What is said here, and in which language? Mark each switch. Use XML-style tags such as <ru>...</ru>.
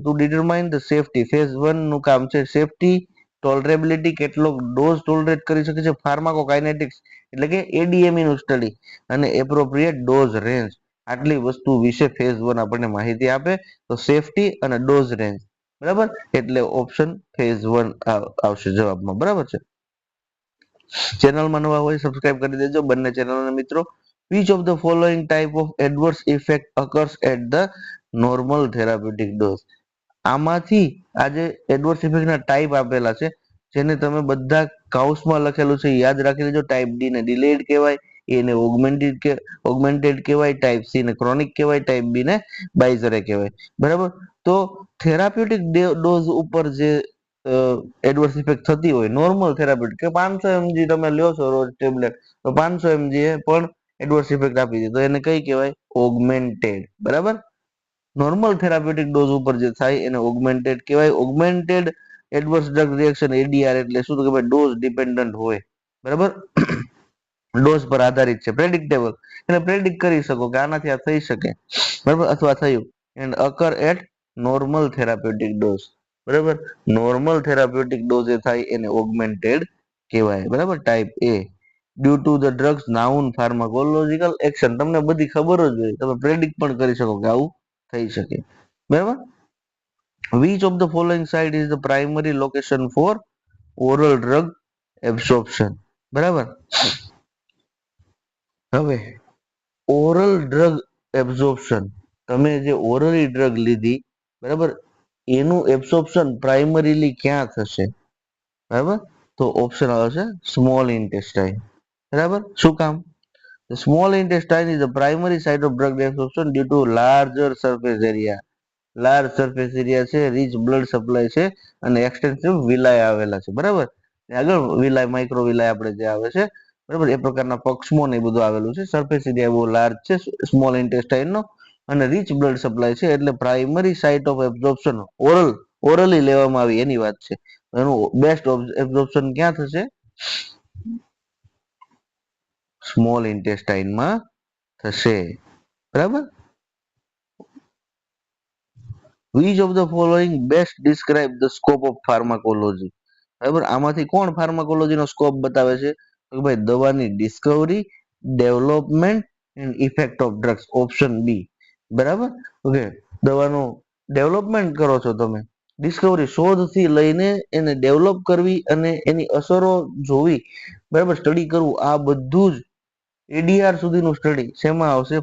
<en>to determine the safety,</en> <gu>phase 1 નું કામ છે સેફટી, ટોલરેબિલિટી, કેટલો ડોઝ ટોલરેટ કરી શકે છે, ફાર્માકોકાઇનેટિક્સ એટલે કે એડીએમઈ નું સ્ટડી, અને એપ્રોપ્રિએટ ડોઝ રેન્જ. આટલી વસ્તુ વિશે ફેઝ 1 આપણને માહિતી આપે. તો સેફટી અને ડોઝ રેન્જ, બરાબર. એટલે ઓપ્શન ફેઝ 1 આવશે જવાબમાં, બરાબર છે. ચેનલમાં નવા હોય સબસ્ક્રાઇબ કરી દેજો બંને ચેનલના મિત્રો.</gu> <en>which of the following type of adverse effect occurs at the normal therapeutic dose.</en> <gu>આમાંથી આ જે એડવર્સ ઇફેક્ટના ટાઈપ આપેલા છે જેને તમે બધા કાઉસમાં લખેલું છે યાદ રાખી લેજો. ટાઈપ ડી ને ડિલેડ કહેવાય, એ ને ઓગમેન્ટેડ કહેવાય, ટાઈપ સી ને ક્રોનિક કહેવાય, ટાઈપ બી ને બાઇઝરે કહેવાય, બરાબર. તો થેરાપ્યુટિક ડોઝ ઉપર જે એડવર્સ ઇફેક્ટ થતી હોય, નોર્મલ થેરાપ્યુટિક કે 500 mg તમે લ્યો છો રોજ ટેબ્લેટ, તો 500 mg એ પણ એડવર્સ ઇફેક્ટ આપી દે તો એને કઈ કહેવાય? ઓગમેન્ટેડ, બરાબર. નોર્મલ થેરાપ્યુટિક ડોઝ ઉપર જે થાય એને ઓગમેન્ટેડ કહેવાય. Augmented adverse drug reaction ADR એટલે શું? તો કે ભાઈ ડોઝ ડિપેન્ડન્ટ હોય, બરાબર, ડોઝ પર આધારિત છે, પ્રેડિક્ટેબલ એટલે પ્રેડિક્ટ કરી શકો કે આનાથી આ થઈ શકે, બરાબર, અથવા થયું.</gu> <en>and occur at normal therapeutic dose,</en> <gu>બરાબર. નોર્મલ થેરાપ્યુટિક ડોઝ એ થાય એને ઓગમેન્ટેડ કહેવાય, બરાબર.</gu> <en>Type A due to the drugs known pharmacological action.</en> <gu>તમને બધી ખબર જ હોય, તમે પ્રેડિક્ટ પણ કરી શકો કે આવું થઈ શકે, બરાબર.</gu> <en>which of the following site is the primary location for oral drug absorption,</en> <gu>બરાબર. હવે ઓરલ ડ્રગ એબ્ઝોર્પ્શન તમે જે ઓરલી ડ્રગ લીધી, બરાબર, એનું એબ્સોર્પ્શન પ્રાઇમરીલી ક્યાં થશે? બરાબર, તો ઓપ્શન આવશે સ્મોલ ઇન્ટેસ્ટાઇન. બરાબર, શું કામ?</gu> <en>The small intestine is the primary site of drug absorption due to larger surface area.</en> <gu>Large surface area છે, રીચ બ્લડ સપ્લાય છે અને એક્સટેન્સિવ વિલાય આવેલા છે. બરાબર, આગળ વિલાય, માઇક્રો વિલાય આપણે જે આવે છે, બરાબર, એ પ્રકારના પક્ષમો ને એ બધું આવેલું છે. સરફેસ એરિયા બહુ લાર્જ છે સ્મોલ ઇન્ટેસ્ટાઇન નો, અને રીચ બ્લડ સપ્લાય છે, એટલે primary site of absorption orally લેવામાં આવી એની વાત છે. એનું બેસ્ટ એબ્ઝોર્પ્શન ક્યાં થશે? સ્મોલ ઇન્ટેસ્ટાઇનમાં થશે. બરાબર,</gu> <en>which of the following best describe the scope of pharmacology?</en> <gu>બરાબર, આમાંથી કોણ ફાર્માકોલોજીનો સ્કોપ બતાવે છે? તો ભાઈ દવાની Discovery,</gu> <en>development and effect of drugs,</en> <gu>option B. બરાબર, ઓકે, દવાનું ડેવલપમેન્ટ કરો છો તમે, ડિસ્કવરી શોધથી લઈને એને ડેવલપ કરવી અને એની અસરો જોવી, બરાબર, સ્ટડી કરવું, આ બધું જ એડીઆર સુધીનું સ્ટડી શેમાં આવશે?</gu>